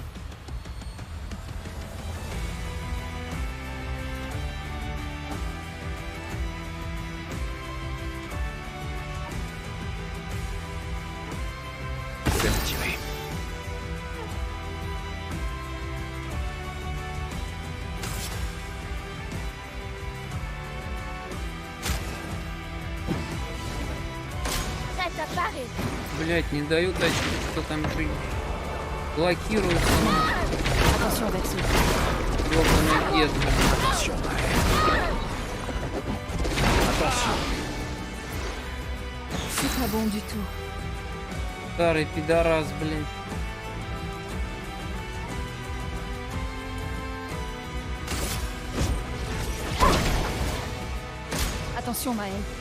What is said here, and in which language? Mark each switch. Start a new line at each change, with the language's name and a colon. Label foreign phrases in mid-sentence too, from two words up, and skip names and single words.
French: Je vais me tirer. Prête à parer.
Russian: Блять, не дают тачку, что там еще блокируется.
French: Attention avec ce.
Russian: Ёбаный дед, блядь.
French: Attention, Maël. Attention. C'est pas bon du tout.
Russian: Старый пидорас, блядь.
French: Attention, Maël.